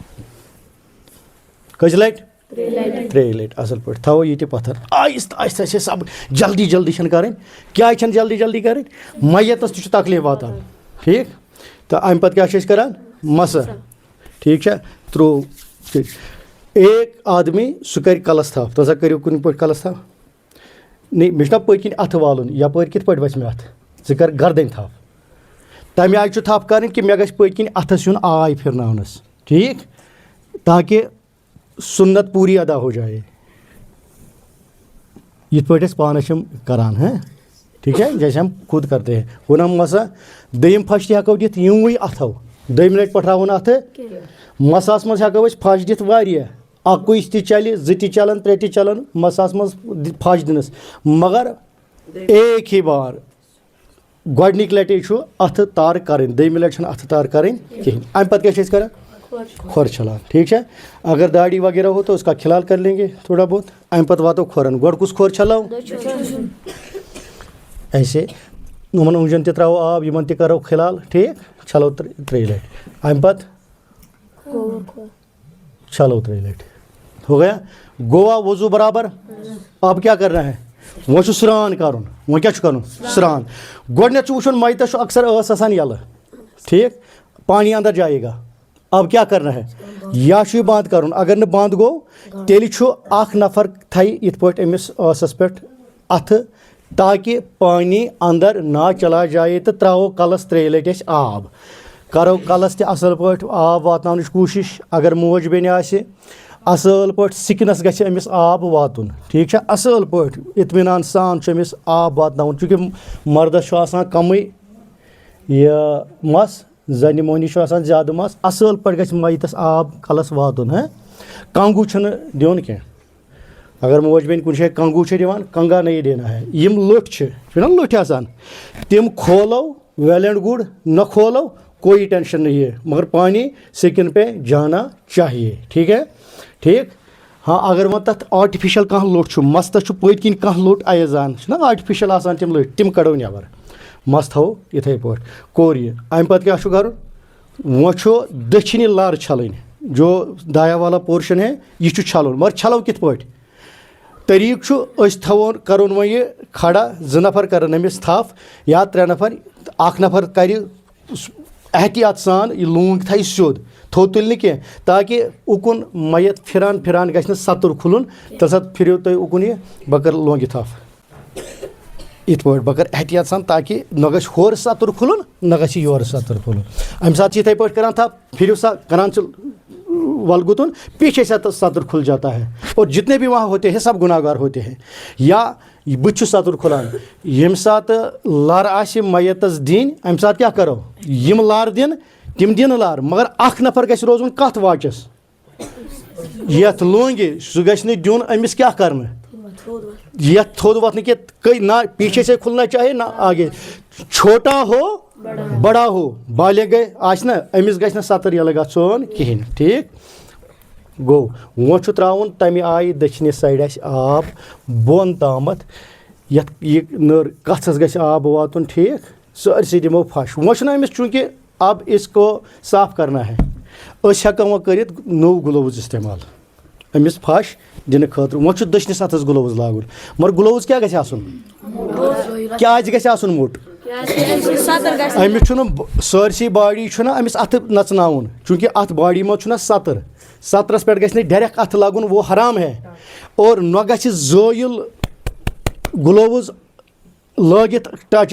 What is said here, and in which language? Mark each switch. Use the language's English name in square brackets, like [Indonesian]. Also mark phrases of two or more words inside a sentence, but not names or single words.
[Kashmiri] کٔژِ لٹہِ 3 لٹہِ اَصٕل پٲٹھۍ تھاوو یہِ تہِ پَتھر آہِستہٕ آہِستہٕ چھِ سب جلدی جلدی چھَنہٕ کَرٕنۍ کیٛازِ چھَنہٕ جلدی جلدی کَرٕنۍ میتَس تہِ چھُ تکلیٖف واتان ٹھیٖک تہٕ اَمہِ پَتہٕ کیٛاہ چھِ أسۍ کَران مَسہٕ ٹھیٖک چھا ترٛوو [Urdu] ایک آدمی [Kashmiri] سُہ کَرِ کَلَس تھپھ تُہۍ ہسا کٔرِو کُنہِ پٲٹھۍ کَلَس تھپھ نہ مےٚ چھُنہ پٔتۍ کِنۍ اَتھٕ والُن یَپٲرۍ کِتھ پٲٹھۍ وَسہِ مےٚ اَتھٕ ژٕ کَر گردٕنۍ تھپھ تَمہِ آیہِ چھُ تھپھ کَرٕنۍ کہِ مےٚ گژھِ پٔتۍ کِنۍ اَتھَس یُن آے پھِرناونَس ٹھیٖک تاکہِ [Urdu] سُنت پوٗری ادا ہو جائے [Kashmiri] یِتھ پٲٹھۍ أسۍ پانَس چھِ کَران [Urdu] ٹھیٖک ہے جیسے ہم خود کرتے ہیں [Kashmiri] ہُنم مسا دوٚیِم پھش تہِ ہٮ۪کو دِتھ یِموٕے اَتھو 2 لٹہِ پٹھراوُن اَتھٕ مساہَس منٛز ہٮ۪کو أسۍ پھش دِتھ واریاہ اَکُے تہِ چلہِ 2 تہِ چلن 3 تہِ چلن مساہَس منٛز پھش دِنَس [Urdu] مگر ایک ہی بار [Kashmiri] گۄڈنِکۍ لٹے چھُ اَتھٕ تار کَرٕنۍ دوٚیمہِ لٹہِ چھَنہٕ اَتھٕ تار کَرٕنۍ کِہیٖنۍ اَمہِ پَتہٕ کیٛاہ چھِ أسۍ کَران کھۄر چھلان ٹھیٖک چھا [Urdu] اگر داڑھی وغیرہ ہو تو اس کا کھلال کر لیں گے تھوڑا بہت [Kashmiri] اَمہِ پَتہٕ واتو کھۄرَن گۄڈٕ کُس کھۄر چھلاو ایسے یِمن اوٚنٛگجن تہِ ترٛاوو آب یِمن تہِ کَرو کھلال ٹھیٖک چھلو 3 لٹہِ اَمہِ پَتہٕ چھلو 3 لٹہِ [Urdu] ہو گیا [Kashmiri] گووا وضو برابر [Urdu] اب کیا کرنا ہے [Kashmiri] وۄنۍ چھُ سرٛان کَرُن وۄنۍ کیٛاہ چھُ کَرُن سرٛان گۄڈنٮ۪تھ چھُ وٕچھُن میتَس چھُ اکثر ٲس آسان یَلہٕ ٹھیٖک [Urdu] پانی اندر جائے گا اب کیا کرنا ہے [Kashmiri] یا چھُ یہِ بنٛد کَرُن اگر نہٕ بنٛد گوٚو تیٚلہِ چھُ اکھ نفر تھایہِ یِتھ پٲٹھۍ أمِس ٲسَس پٮ۪ٹھ اَتھٕ تاکہِ [Urdu] پانی اندر نہ چلا جائے [Kashmiri] تہٕ ترٛاوو کَلَس 3 لٹہِ أسۍ آب کَرو کَلَس تہِ اَصٕل پٲٹھۍ آب واتناونٕچ کوٗشِش اگر موج بیٚنہِ آسہِ اَصٕل پٲٹھۍ سِکنَس گژھِ أمِس آب واتُن ٹھیٖک چھا اَصٕل پٲٹھۍ اطمینان سان چھُ أمِس آب واتناوُن چوٗنٛکہِ مردَس چھُ آسان کَمٕے یہِ مَس زَنہِ مۄہنی چھُ آسان زیادٕ مَس اَصٕل پٲٹھۍ گژھِ میتَس آب کَلَس واتُن کنٛگوٗ چھُنہٕ دیُن کینٛہہ اگر موج بیٚنہِ کُنہِ جایہِ کنٛگوٗ چھِ دِوان [Urdu] کنٛگا نہیں دینا ہے [Kashmiri] یِم لٔٹھۍ چھِنہ لٔٹھۍ آسان تِم [Urdu] کھولو [English] well and good [Urdu] نہ کھولو کوئی ٹینشن نہیں ہے مگر پانی سکن پہ جانا چاہیے ٹھیک [Kashmiri] ہے ٹھیک ہاں اگر وۄنۍ تَتھ آٹِفِشَل کانٛہہ لوٚٹھ چھُ مَستَس چھُ پٔتۍ کِنۍ کانٛہہ لوٚٹھ اَیزان چھُنہ آٹِفِشَل آسان تِم لٔٹھۍ تِم کَڑو نٮ۪بر مَس تھاوو یِتھَے پٲٹھۍ کوٚر یہِ اَمہِ پَتہٕ کیٛاہ چھُ کَرُن وۄنۍ چھُ دٔچھِنہِ لَر چھَلٕنۍ [Urdu] جو دایا والا پورشن ہے [Kashmiri] یہِ چھُ چھَلُن مگر چھَلو کِتھ پٲٹھۍ طریٖقہٕ چھُ أسۍ تھاوون کَرُن وۄنۍ یہِ کھڑا 2 نفر کَرن أمِس تھپھ یا 3 نفر اکھ نفر کَرِ احتیاط سان یہِ لونٛگ تھایہِ سیوٚد تھوٚد تُلہِ نہٕ کینٛہہ تاکہِ اُکُن میت پھِران پھِران گژھِ نہٕ سَتُر کھُلُن تَمہِ ساتہٕ پھِرِو تُہۍ اُکُن یہِ بہٕ کَرٕ لونٛگہِ تھپھ یِتھ پٲٹھۍ بہٕ کَرٕ احتیاط سان تاکہِ نہ گژھِ ہورٕ سَتُر کھُلُن نہ گژھِ یورٕ سَتُر کھُلُن اَمہِ ساتہٕ چھِ یِتھَے پٲٹھۍ کَران تھپھ پھِرِو سا کَران چھِ ولگُتُن [Urdu] پیچھے سے سَتُر کھُل جاتا ہے اور جتنے بھی وہاں ہوتے ہیں سب گُناہ گار ہوتے ہیں [Kashmiri] یا بٕتھِ چھُ سَتُر کھُلان ییٚمہِ ساتہٕ لَر آسہِ میتَس دِنۍ اَمہِ ساتہٕ کیٛاہ کَرو یِم لَر دِنۍ تِم دِنہٕ لَر مگر اکھ نفر گژھِ روزُن کَتھ واچَس یَتھ لونٛگہِ سُہ گژھِ نہٕ دیُن أمِس کیٛاہ کَرنہٕ یَتھ تھوٚد وۄتھنہٕ کہِ [Urdu] نہ پیچھے سے کھُلنا چاہے نہ آگے چھوٹا ہو بڑا [Kashmiri] ہو بالغ آسہِ نہ أمِس گژھِ نہٕ سَتٕر یَلہٕ گژھُن کِہیٖنۍ ٹھیٖک گوٚو وۄنۍ چھُ ترٛاوُن تَمہِ آیہِ دٔچھنہِ سایڈٕ اَسہِ آب بۄن تامَتھ یَتھ یہِ نٔر کَتھَس گژھِ آب واتُن ٹھیٖک سٲرسٕے دِمو پھَش وۄنۍ چھُنہ أمِس چوٗنٛکہِ [Urdu] اب اس کو صاف کرنا ہے [Kashmiri] أسۍ ہٮ۪کو وۄنۍ کٔرِتھ نوٚو گٕلووٕز استعمال أمِس پھش دِنہٕ خٲطرٕ وۄنۍ چھُ دٔچھنِس اَتھَس گُلووُز لاگُن مگر گُلووُز کیٛاہ گژھِ آسُن کیٛازِ گژھِ آسُن موٚٹ أمِس چھُنہٕ سٲرسٕے باڈی چھُنہ أمِس اَتھٕ نَژناوُن چوٗنٛکہِ اَتھ باڈی منٛز چھُنہ سَترَس پٮ۪ٹھ گژھِ نہٕ ڈایریکٹ اَتھٕ لَگُن [Urdu] وہ حرام ہے اور [Kashmiri] نہ گژھِ زٲیِل گُلووُز لٲگِتھ ٹچ